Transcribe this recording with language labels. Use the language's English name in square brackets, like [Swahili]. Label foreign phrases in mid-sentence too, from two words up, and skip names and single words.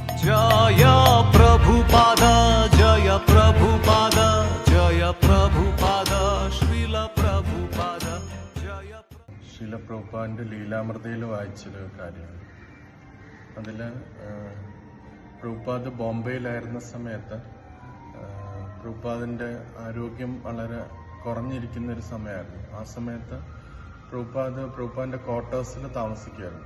[Hindi] जय प्रभुपाद जय प्रभुपाद जय प्रभुपाद श्रील प्रभुपाद जय [Malayalam] ശീല പ്രഭുപാദിൻ്റെ ലീലാമൃതയിൽ വായിച്ചൊരു കാര്യമാണ്. അതിൽ പ്രഭുപാദ് ബോംബെയിലായിരുന്ന സമയത്ത് പ്രഭുപാദിൻ്റെ ആരോഗ്യം വളരെ കുറഞ്ഞിരിക്കുന്നൊരു സമയമായിരുന്നു. ആ സമയത്ത് പ്രഭുപാദിൻ്റെ ക്വാർട്ടേഴ്സിൽ താമസിക്കുകയായിരുന്നു.